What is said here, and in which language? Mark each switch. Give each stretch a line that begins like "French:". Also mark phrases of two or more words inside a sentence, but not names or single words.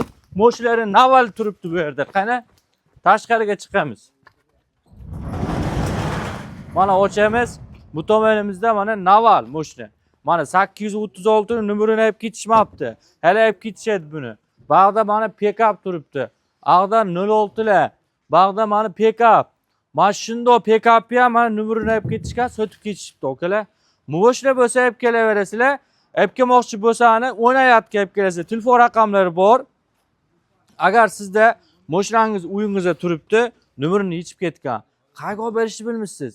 Uzbek: Mo'shlari naval turibdi bu yerda. Qani, tashqariga chiqamiz. Mana ochamiz. Bu tomonimizda mana naval mo'shna. Mana 836 ni numerini olib ketishmabdi. Hali olib ketishadi buni. Bag'da mana pick-up turibdi. Ag'da 06 lar. Bag'da mana pick-up. Mana shundoq pick-up ham mana numerini olib ketishgan, sotib ketishibdi, okalar. Mo'shna bo'lsa olib kelaverasizlar. Olib kelmoqchi bo'lsangiz, o'ynayotgan olib kelasizlar. Telefon raqamlari bor. Agar sizda mo'shnangiz uyingizda turibdi, numerini yechib ketgan, qayerga olib berishni bilmaysiz.